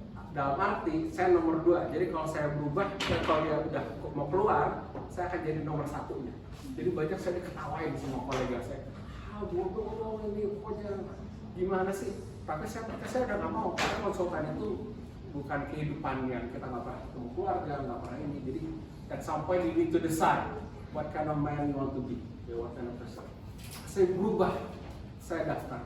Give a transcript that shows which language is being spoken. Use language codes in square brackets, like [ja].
[id] Dalam arti, saya nomor 2. Jadi kalau saya berubah, kalau dia udah mau keluar, saya akan jadi nomor 1-nya. Jadi banyak saya diketawain sama kolega saya. Bodoh ini pokoknya gimana sih? Tapi saya udah nggak mau, karena konsultan itu bukan kehidupan yang kita nggak pernah ketemu keluarga, nggak pernah ini. [en] Jadi at some point you need to decide what kind of man you want to be, what kind of person. [id] Saya berubah, saya daftar.